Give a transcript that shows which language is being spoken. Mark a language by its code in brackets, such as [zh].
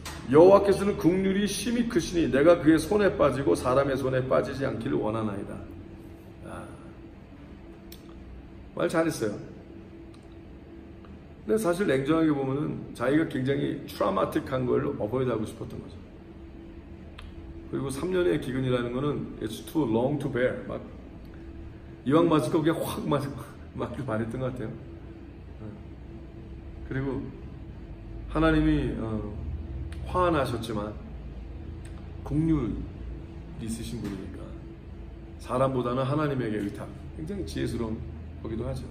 [ko] 여호와께서는 긍휼이 심히 크시니 내가 그의 손에 빠지고 사람의 손에 빠지지 않기를 원하나이다. 말 잘했어요. 근데 사실 냉정하게 보면은 자기가 굉장히 트라우마틱한 걸 어보이드하고 싶었던 거죠. 그리고 3년의 기근이라는 거는 [en] it's too long to bear. [ko] 막 이왕 맞을 거 그냥 확 맞길 바랬던 것 같아요. 그리고 하나님이 화나셨지만 긍휼이 있으신 분이니까 사람보다는 하나님에게 의탁, 굉장히 지혜스러운 거기도 하죠.